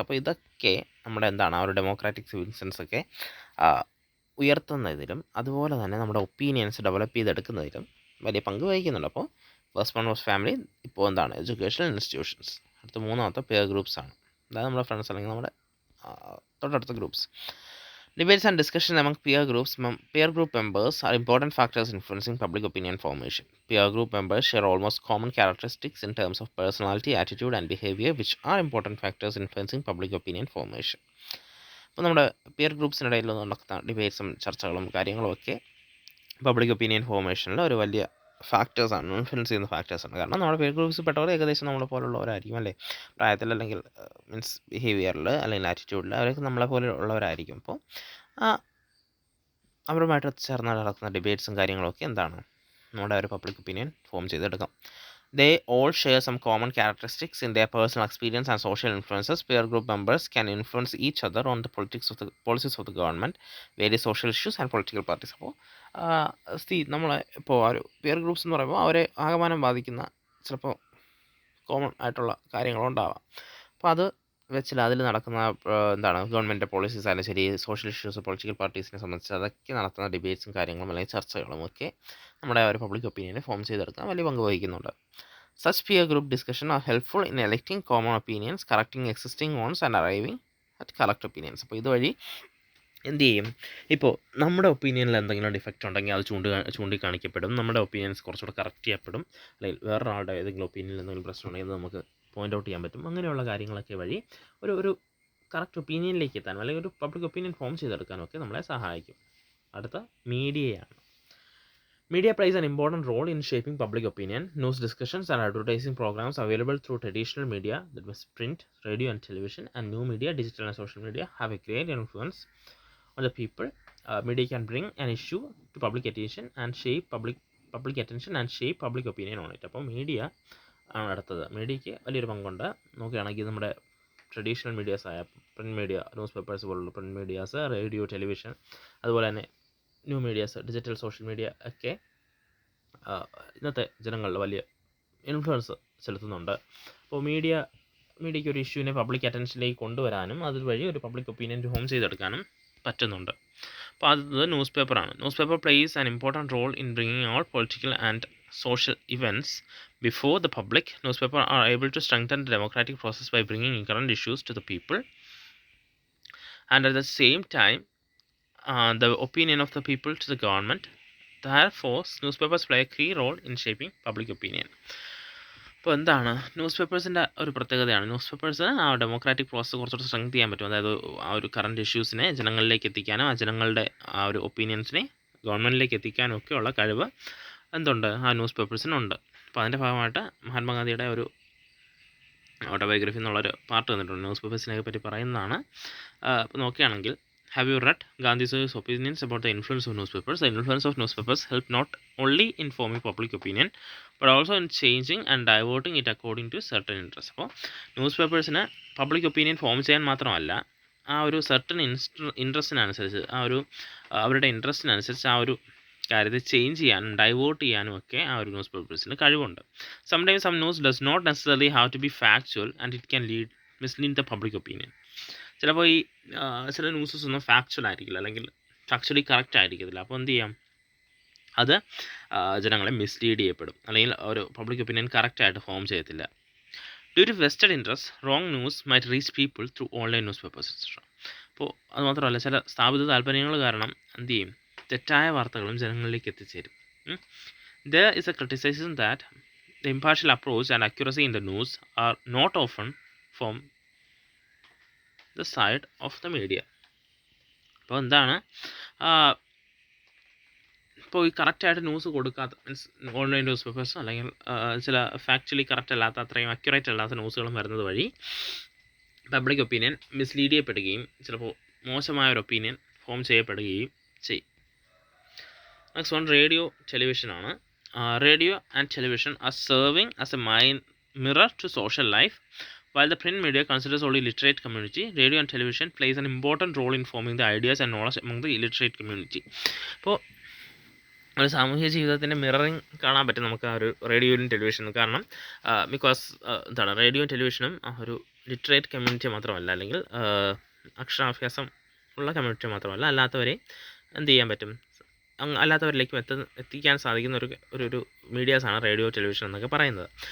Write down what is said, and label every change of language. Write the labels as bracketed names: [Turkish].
[Malayalam] അപ്പോൾ ഇതൊക്കെ നമ്മുടെ ആ ഒരു ഡെമോക്രാറ്റിക് സിവിൽ സെൻസ് ഒക്കെ ഉയർത്തുന്നതിലും അതുപോലെ തന്നെ നമ്മുടെ ഒപ്പീനിയൻസ് ഡെവലപ്പ് ചെയ്തെടുക്കുന്നതിലും വലിയ പങ്ക് വഹിക്കുന്നുണ്ട്. [English] അപ്പോൾ first one was family, ഇപ്പോൾ educational institutions. [Malayalam] അടുത്ത മൂന്നാമത്തെ പെയർ ഗ്രൂപ്പ്സ് ആണ്. അതായത് നമ്മുടെ ഫ്രണ്ട്സ് അല്ലെങ്കിൽ നമ്മുടെ തൊട്ടടുത്ത groups. [English] Debates and discussion among peer group members are important factors influencing public opinion formation. Peer group members share almost common characteristics in terms of personality, attitude, and behavior, which are important factors influencing public opinion formation. [Malayalam] അപ്പോൾ നമ്മുടെ peer ഗ്രൂപ്പ്സിനിടയിൽ നടക്കുന്ന ഡിബേറ്റ്സും ചർച്ചകളും കാര്യങ്ങളും ഒക്കെ public opinion ഫോർമേഷനിൽ ഒരു വലിയ ഫാക്ടേഴ്സാണ്, influence ചെയ്യുന്ന ഫാക്ടേഴ്സാണ്. കാരണം നമ്മുടെ പിയർ ഗ്രൂപ്പ്സിൽ പെട്ടവർ ഏകദേശം നമ്മളെ പോലുള്ളവരായിരിക്കും, അല്ലേ? പ്രായത്തിൽ, അല്ലെങ്കിൽ മീൻസ് ബിഹേവിയറിൽ, അല്ലെങ്കിൽ ആറ്റിറ്റ്യൂഡിൽ അവരൊക്കെ നമ്മളെ പോലെ ഉള്ളവരായിരിക്കും. അപ്പോൾ അവരുമായിട്ട് ചേർന്ന് നടക്കുന്ന ഡിബേറ്റ്സും കാര്യങ്ങളൊക്കെ നമ്മുടെ ഒരു പബ്ലിക് ഒപ്പീനിയൻ ഫോം ചെയ്തെടുക്കാം. [English] They all share some common characteristics in their personal experience and social influences. Peer group members can influence each other on the policies of the government, various social issues and political parties. [Malayalam] അപ്പോൾ നമ്മളെ ഇപ്പോൾ ഒരു peer groups എന്ന് പറയുമ്പോൾ അവരെ ആകമാനം ബാധിക്കുന്ന ചിലപ്പോൾ കോമൺ ആയിട്ടുള്ള കാര്യങ്ങളുണ്ടാവാം. അപ്പോൾ അത് വെച്ചിട്ട് അതിൽ നടക്കുന്ന എന്താണ് ഗവൺമെൻറ് പോളിസീസ് ആയാലും ശരി, സോഷ്യൽ ഇഷ്യൂസ്, പൊളിറ്റിക്കൽ പാർട്ടീസിനെ സംബന്ധിച്ച് അതൊക്കെ നടത്തുന്ന ഡിബേറ്റ്സും കാര്യങ്ങളും അല്ലെങ്കിൽ ചർച്ചകളും ഒക്കെ നമ്മുടെ ഒരു പബ്ലിക് ഒപ്പീനിയനെ ഫോം ചെയ്തെടുക്കാൻ വലിയ പങ്ക് വഹിക്കുന്നുണ്ട്. [English] Such peer group discussion are helpful in electing common opinions, correcting existing ones and arriving at correct opinions. [Malayalam] അപ്പോൾ ഇതുവഴി എന്ത് ചെയ്യും, ഇപ്പോൾ നമ്മുടെ ഒപ്പീനിയനിൽ എന്തെങ്കിലും ഡിഫക്റ്റ് ഉണ്ടെങ്കിൽ അത് ചൂണ്ടിക്കാണിക്കപ്പെടും, നമ്മുടെ ഒപ്പീനിയൻസ് കുറച്ചുകൂടെ കറക്റ്റ് ചെയ്യപ്പെടും, അല്ലെങ്കിൽ വേറൊരാളുടെ ഏതെങ്കിലും ഒപ്പീനിയനിൽ എന്തെങ്കിലും പ്രശ്നം ഉണ്ടെങ്കിൽ അത് നമുക്ക് പോയിൻ്റ് ഔട്ട് ചെയ്യാൻ പറ്റും. അങ്ങനെയുള്ള കാര്യങ്ങളൊക്കെ വഴി ഒരു കറക്റ്റ് ഒപ്പീനിയനിലേക്ക് എത്താനും അല്ലെങ്കിൽ ഒരു പബ്ലിക് ഒപ്പീനിയൻ ഫോം ചെയ്തെടുക്കാനും ഒക്കെ നമ്മളെ സഹായിക്കും. അടുത്ത മീഡിയയാണ്. [English] Media plays an important role in shaping public opinion. News discussions and advertising programs available through traditional media, that was print, radio and television, and new media, digital and social media, have a great influence on the people. Media can bring an issue to public attention and shape public attention and shape public opinion on it. [Malayalam] അപ്പോൾ media ആണ് അടുത്തത്. മീഡിയയ്ക്ക് വലിയൊരു പങ്കുണ്ട്. നോക്കുകയാണെങ്കിൽ നമ്മുടെ traditional medias ആയ print media, news papers പോലുള്ള print medias, radio, television, അതുപോലെ തന്നെ new medias, digital social media ഒക്കെ ഇന്നത്തെ ജനങ്ങളിൽ വലിയ ഇൻഫ്ലുവൻസ് ചെലുത്തുന്നുണ്ട്. അപ്പോൾ മീഡിയയ്ക്ക് ഒരു ഇഷ്യൂവിനെ പബ്ലിക് അറ്റൻഷനിലേക്ക് കൊണ്ടുവരാനും അതുവഴി ഒരു പബ്ലിക് ഒപ്പീനിയൻ ഫോം ചെയ്തെടുക്കാനും പറ്റുന്നുണ്ട്. അപ്പോൾ അത് ന്യൂസ് പേപ്പറാണ്. [English] Newspaper plays an important role in bringing out political and social events before the public. Newspapers are able to strengthen the democratic process by bringing current issues to the people, and at the same time the opinion of the people to the government. Therefore, newspapers play a key role in shaping public opinion. [Malayalam] അപ്പോൾ എന്താണ് news പേപ്പേഴ്സിൻ്റെ ഒരു പ്രത്യേകതയാണ്, news പേപ്പേഴ്സിന് ആ democratic process കുറച്ചുകൂടി strength ചെയ്യാൻ പറ്റും. അതായത് ആ ഒരു കറണ്ട് ഇഷ്യൂസിനെ ജനങ്ങളിലേക്ക് എത്തിക്കാനും ആ ജനങ്ങളുടെ ആ ഒരു ഒപ്പീനിയൻസിനെ ഗവൺമെൻറ്റിലേക്ക് എത്തിക്കാനും ഒക്കെയുള്ള കഴിവ് എന്തുണ്ട്, ആ ന്യൂസ് പേപ്പേഴ്സിനുണ്ട്. അപ്പോൾ അതിൻ്റെ ഭാഗമായിട്ട് മഹാത്മാഗാന്ധിയുടെ ഒരു ഓട്ടോബയോഗ്രഫി എന്നുള്ളൊരു പാർട്ട് തന്നിട്ടുണ്ട്, ന്യൂസ് പേപ്പേഴ്സിനെ പറ്റി പറയുന്നതാണ്. അപ്പോൾ നോക്കുകയാണെങ്കിൽ, [English] have you read Gandhi's opinions about the influence of newspapers? The influence of newspapers help not only in forming public opinion but also in changing and diverting it according to certain interests. [Malayalam] അപ്പോൾ news പേപ്പേഴ്സിന് public opinion form ചെയ്യാൻ മാത്രമല്ല, ആ ഒരു certain ഇൻട്രസ്റ്റിനനുസരിച്ച് അവരുടെ ഇൻട്രസ്റ്റിനനുസരിച്ച് ആ ഒരു കാര്യത്തെ change ചെയ്യാനും ഡൈവേർട്ട് ചെയ്യാനും ഒക്കെ ആ ഒരു ന്യൂസ് പേപ്പേഴ്സിന് കഴിവുണ്ട്. [English] Sometimes some news does not necessarily have to be factual and it can mislead the public opinion. [Malayalam] ചിലപ്പോൾ ഈ ചില ന്യൂസസ് ഒന്നും ഫാക്ച്വൽ ആയിരിക്കില്ല, അല്ലെങ്കിൽ ഫാക്ച്വലി കറക്റ്റ് ആയിരിക്കത്തില്ല. അപ്പോൾ എന്ത് ചെയ്യാം, അത് ജനങ്ങളെ മിസ്ലീഡ് ചെയ്യപ്പെടും, അല്ലെങ്കിൽ ഒരു പബ്ലിക് ഒപ്പീനിയൻ കറക്റ്റായിട്ട് ഫോം ചെയ്യത്തില്ല. [English] Due to vested interest, wrong news might reach people through online newspapers etcetera. [Malayalam] അപ്പോൾ അത് മാത്രമല്ല, ചില സ്ഥാപിത താല്പര്യങ്ങൾ കാരണം എന്ത് ചെയ്യും, തെറ്റായ വാർത്തകളും ജനങ്ങളിലേക്ക് എത്തിച്ചേരും. [English] There is a criticism that the impartial approach and accuracy in the news are not often from the side of the media. [Malayalam] അപ്പോൾ എന്താണ്, ഇപ്പോൾ ഈ കറക്റ്റായിട്ട് ന്യൂസ് കൊടുക്കാത്ത, മീൻസ് ഓൺലൈൻ ന്യൂസ് പേപ്പേഴ്സോ അല്ലെങ്കിൽ ചില ഫാക്ച്വലി കറക്റ്റ് അല്ലാത്ത, അത്രയും അക്യുറേറ്റ് അല്ലാത്ത ന്യൂസുകളും വരുന്നത് വഴി പബ്ലിക് ഒപ്പീനിയൻ മിസ്ലീഡ് ചെയ്യപ്പെടുകയും ചിലപ്പോൾ മോശമായ ഒരു ഒപ്പീനിയൻ ഫോം ചെയ്യപ്പെടുകയും ചെയ്യും. [English] Next one radio television ആണ്. Radio and television are serving as a mirror to social life. While the print media considers only literate community, radio and television plays an important role in forming the ideas and knowledge among the illiterate community. [Malayalam] അപ്പോൾ ഒരു സാമൂഹിക ജീവിതത്തിൻ്റെ mirroring കാണാൻ പറ്റും നമുക്ക് ആ ഒരു റേഡിയോയിലും ടെലിവിഷനും. കാരണം ബിക്കോസ് എന്താണ്, റേഡിയോയും ടെലിവിഷനും ആ ഒരു ലിറ്ററേറ്റ് കമ്മ്യൂണിറ്റി മാത്രമല്ല, അല്ലെങ്കിൽ അക്ഷരാഭ്യാസം ഉള്ള കമ്മ്യൂണിറ്റി മാത്രമല്ല, അല്ലാത്തവരെ എന്ത് ചെയ്യാൻ പറ്റും, അല്ലാത്തവരിലേക്കും എത്തിക്കാൻ സാധിക്കുന്ന ഒരു മീഡിയാസാണ് റേഡിയോ ടെലിവിഷൻ എന്നൊക്കെ പറയുന്നത്.